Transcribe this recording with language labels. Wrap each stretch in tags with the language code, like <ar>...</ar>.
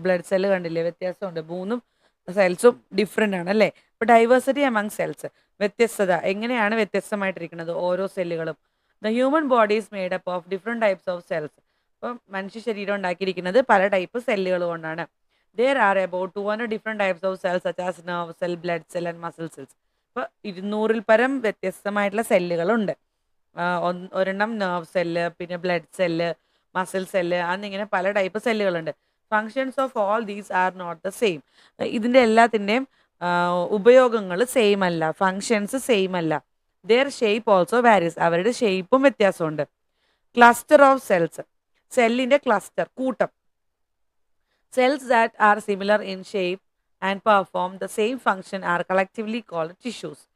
<ml>Blood cell കണ്ടില്ലേ, വ്യത്യാസമുണ്ട്. മൂന്നും സെൽസും ഡിഫറെൻ്റ് ആണ് അല്ലേ? ഇപ്പോൾ</ml> <en>diversity among cells,</en> <ml>വ്യത്യസ്തത, എങ്ങനെയാണ് വ്യത്യസ്തമായിട്ടിരിക്കുന്നത് ഓരോ സെല്ലുകളും?</ml> <en>The human body is made up of different types of cells.</en> <ml>അപ്പം മനുഷ്യ ശരീരം ഉണ്ടാക്കിയിരിക്കുന്നത് പല ടൈപ്പ് സെല്ലുകൾ കൊണ്ടാണ്.</ml> <en>There are about 200 different types of cells such as nerve cell, blood cell and muscle cells.</en> <ml>ഇപ്പോൾ 200-ൽ പരം വ്യത്യസ്തമായിട്ടുള്ള സെല്ലുകളുണ്ട്. ഒരെണ്ണം നെർവ് സെല്ല്, പിന്നെ ബ്ലഡ് സെല്ല്, മസിൽ സെല്ല്, എന്നിങ്ങനെ പല type സെല്ലുകളുണ്ട്.</ml> <en>Functions of all these are not the same.</en> <ml>ഇതിൻ്റെ എല്ലാത്തിൻ്റെയും ഉപയോഗങ്ങൾ സെയിം അല്ല, ഫങ്ഷൻസ് സെയിം അല്ല.</ml> <en>their shape also varies,</en> <ml>അവരുടെ ഷേപ്പും വ്യത്യാസമുണ്ട്.</ml> <en>cluster of cells,</en> <ml>സെല്ലിൻ്റെ ക്ലസ്റ്റർ, കൂട്ടം.</ml> <en>Cells that are similar in shape and perform the same function are collectively called tissues.</en>